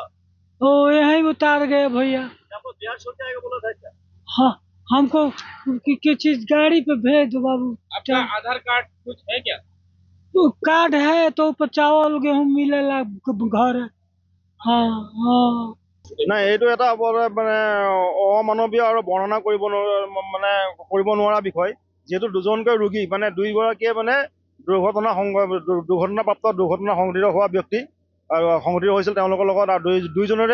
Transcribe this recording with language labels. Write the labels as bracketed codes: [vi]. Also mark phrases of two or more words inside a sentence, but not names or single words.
[hi] ओ यहीं उतार गए भैया आपको बिहार छोड़ के आएगा बोला था क्या हाँ हमको किसी चीज गाड़ी पे भेज दो बाबू आपका आधार कार्ड कुछ है क्या तो कार्ड है तो ऊपर चावल गेहूँ मिलेला घर है हाँ हाँ [as] নাই এইটো এটা মানে অমানৱীয় আৰু বৰ্ণনা কৰিব নোৱাৰা বিষয় যেহেতু দুজনকৈ ৰোগী মানে দুইগৰাকীয়ে মানে দুৰ্ঘটনা সংঘটিত হোৱা ব্যক্তি আৰু সংঘটিত হৈছিল তেওঁলোকৰ লগত আৰু দুইজনৰে